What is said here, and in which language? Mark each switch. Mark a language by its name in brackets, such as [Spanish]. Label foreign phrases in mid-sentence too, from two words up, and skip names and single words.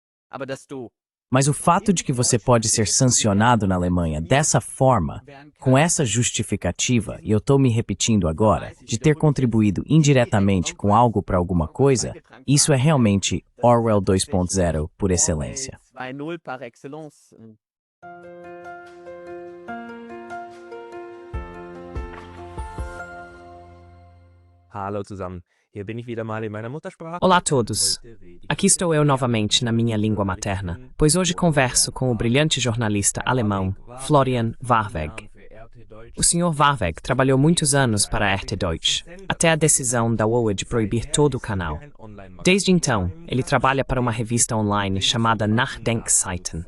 [Portuguese] Mas o fato de que você pode ser sancionado na Alemanha dessa forma, com essa justificativa, e eu estou me repetindo agora, de ter contribuído indiretamente com algo para alguma coisa, isso é realmente Orwell 2.0 por excelência. [German] Hallo zusammen. Hier bin ich wieder mal in meiner Muttersprache. [Portuguese] Olá a todos. Aqui estou eu novamente na minha língua materna, pois hoje converso com o brilhante jornalista alemão Florian Warweg. O Sr. Warweg trabalhou muitos anos para a RT Deutsch, até a decisão da OAA de proibir todo o canal. Desde então, ele trabalha para uma revista online chamada Nachdenkseiten.